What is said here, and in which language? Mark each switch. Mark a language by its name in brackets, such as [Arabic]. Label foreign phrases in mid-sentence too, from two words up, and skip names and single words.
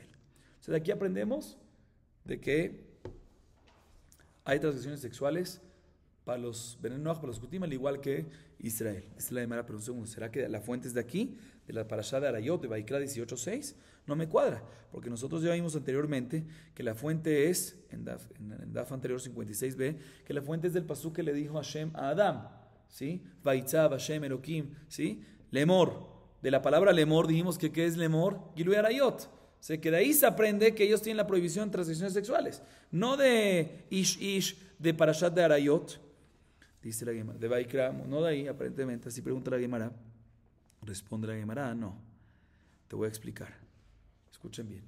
[Spanish] O sea, de aquí aprendemos de que hay transgresiones sexuales para los Benenoach, para los Kutim, al igual que Israel. Esta es la primera pregunta. ¿Será que la fuente es de aquí, de la parashá de Arayot, de Vaikra 18:6? No me cuadra, porque nosotros ya vimos anteriormente que la fuente es, en Daf anterior 56b, que la fuente es del pasuk que le dijo Hashem a Adán, ¿sí? [Hebrew] ויצו השם אלוקים, ¿sí? לאמר. [Spanish] De la palabra lemor dijimos que ¿qué es lemor? [Hebrew] גילוי עריות. [Spanish] O sea, que de ahí se aprende que ellos tienen la prohibición de transgresiones sexuales, no de Ish, de parashat de Arayot. Dice la Gemara, de Vaikra, no de ahí, aparentemente, así pregunta la Gemara. Responde la Gemara, no. Te voy a explicar. Escuchen bien.